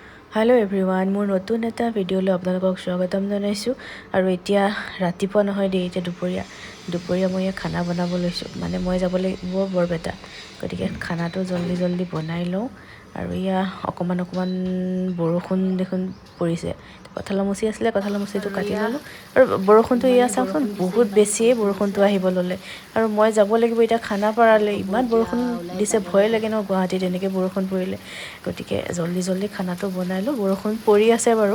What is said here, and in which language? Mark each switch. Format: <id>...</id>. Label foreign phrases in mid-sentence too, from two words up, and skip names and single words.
<en>hello everyone</en> <as>মোৰ নতুন এটা ভিডিঅ'লৈ আপোনালোকক স্বাগতম জনাইছো আৰু এতিয়া ৰাতিপুৱা নহয় দেই এতিয়া দুপৰীয়া মই খানা বনাব লৈছো মানে মই যাব লাগিব বৰপেটা গতিকে খানাটো জলদি বনাই লওঁ আৰু ইয়া অকমান বৰষুণ দেখোন পৰিছে কঁঠালৰ মুচি আছিলে কঁঠালৰ মুচিটো কাটি ললো আৰু বৰষুণটো ইয়া চাওকচোন বহুত বেছিয়ে বৰষুণটো আহিব ললে আৰু মই যাব লাগিব এতিয়া খানা পৰালে ইমান বৰষুণ দিছে ভয় লাগে ন গুৱাহাটীত এনেকে বৰষুণ পৰিলে গতিকে জলদি খানাটো বনাই লো বৰষুণ পৰি আছে বাৰু</as>